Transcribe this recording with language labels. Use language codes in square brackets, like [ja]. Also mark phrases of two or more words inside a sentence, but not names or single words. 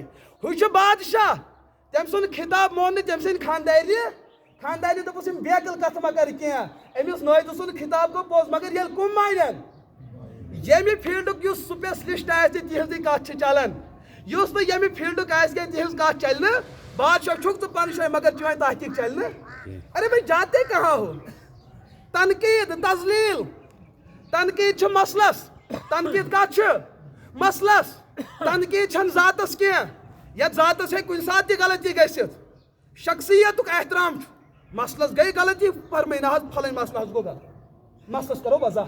[ks] ہُہ چھُ بادشاہ, تٔمۍ سُنٛد خطاب مون نہٕ تٔمۍ سٕنٛدِ خاندارنہِ دوٚپُس یِم بیکٕل کتھٕ ما کر کینٛہہ. أمِس نٲیِدٕ سُنٛد خطاب گوٚو پوٚز, مگر ییٚلہِ کٕم مانن. ییٚمہِ فیٖلڈُک یُس سُپیشلِسٹ آسہِ تِہنٛزٕے کتھ چھِ چلان, یُس نہٕ ییٚمہِ فیٖلڈُک آسہِ کینٛہہ تِہنٛز کتھ چلہِ نہٕ. بادشاہ چھُکھ ژٕ پنہٕ جایہِ, مگر چٲنۍ تحقیٖق چلہِ نہٕ. [ur] ارے بھائی جاتے کہاں ہو. [ks] تنقیٖد تزلیٖل, تنقیٖد چھِ مسلس, تنقیٖد کتھ چھِ مسلس, تنقیٖد چھنہٕ ذاتس کینٛہہ. یتھ ذاتس ہیٚکہِ کُنہِ ساتہٕ تہِ غلطی گٔژھِتھ. شخصیتُک احترام چھُ. مسلس گٔے غلطی, فرمٲے نہ حظ پھلٲنۍ مسلہٕ حظ گوٚو غلط, مسلس کرو وضاحت.